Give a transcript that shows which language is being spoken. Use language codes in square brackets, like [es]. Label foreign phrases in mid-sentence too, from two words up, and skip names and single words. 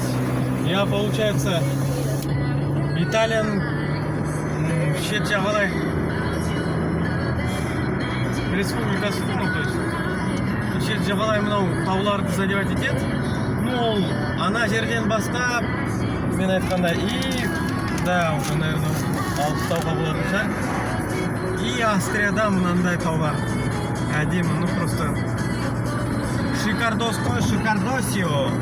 [ru] Я, получается, [kk] Италияның шет жағалай республикасы, [ru] ну, то есть, [kk] шет жағалай мынау тауларды задевать етеді. Ну, ол ана жерден бастап, мен айтқанда, [ru] и, да, уже, наверное, [kk] алыстауға болатын шығар. И Австрияда мынандай таулар. Әдемі, [ru] ну, просто шикардосио.